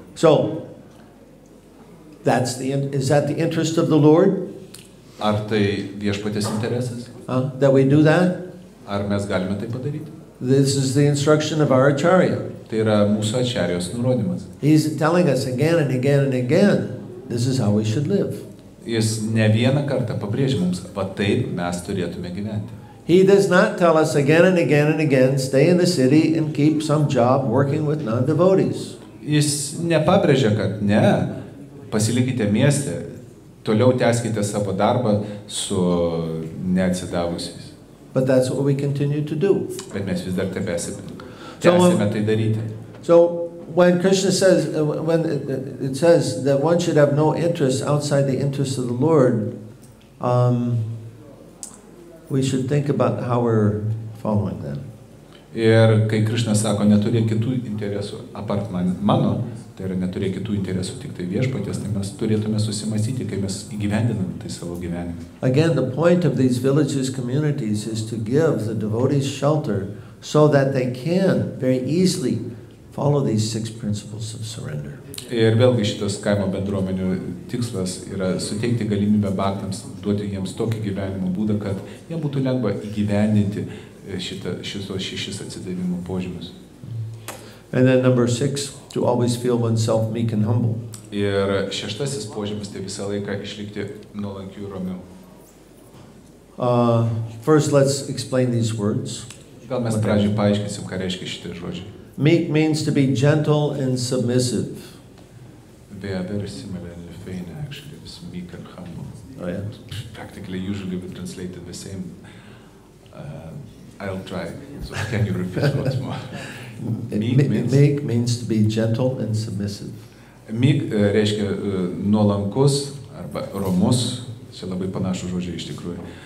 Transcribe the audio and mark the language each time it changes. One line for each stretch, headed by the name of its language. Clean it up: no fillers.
English: So, is that the interest of the Lord?
Lithuanian: Ar tai viešpaties interesas?
English: That we do that?
Lithuanian: Ar mes galime tai padaryti?
English: This is the instruction of our Acharya.
Lithuanian: Tai yra mūsų ačarijos nurodymas.
English: He's telling us again and again and again, this is how we should live.
Lithuanian: Jis ne vieną kartą pabrėžia mums, va taip mes turėtume gyventi.
English: He does not tell us again and again and again, stay in the city and keep some job working with non-devotees.
Lithuanian: Jis nepabrėžia, kad ne, pasilikite mieste, toliau tęskite savo darbą su neatsidavusiais.
English: But that's what we continue to do.
Lithuanian: Bet mes vis dar tęsime tai daryti.
English: So when Krishna says, when it says that one should have no interest outside the interest of the Lord, we should think about how we're following that.
Lithuanian: Ir kai Krishna sako, neturėk kitų interesų apart mano, tai yra neturėk kitų interesų tik tai viešpaties, tai mes turėtume susimąstyti, kai mes įgyvendiname tai savo gyvenime.
English: Again, the point of these villages, communities is to give the devotees shelter so that they can very easily follow these 6 principles of surrender.
Lithuanian: Ir vėlgi šitos kaimo bendruomenių tikslas yra suteikti galimybę bhaktams, duoti jiems tokį gyvenimo būdą, kad jie būtų lengva įgyvendinti šitos 6 atsidavimo požymius.
English: And then number 6, to always feel oneself meek and humble.
Lithuanian: Ir 6 požymis tai visą laiką išlikti nuolankiu ir ramiu.
English: First, let's explain these words.
Lithuanian: Gal mes pradžiai paaiškinsim, ką reiškia šitie žodžiai.
English: Meek means to be gentle and submissive. They are very similar in Lithuania, actually, with meek and humble. Oh, yeah. Practically, usually we translate it the same. I'll try. So can you repeat once more? Meek means to be gentle and submissive.
Lithuanian: Meek reiškia nuolankus arba romus, čia labai panašų žodžiai iš tikrųjų.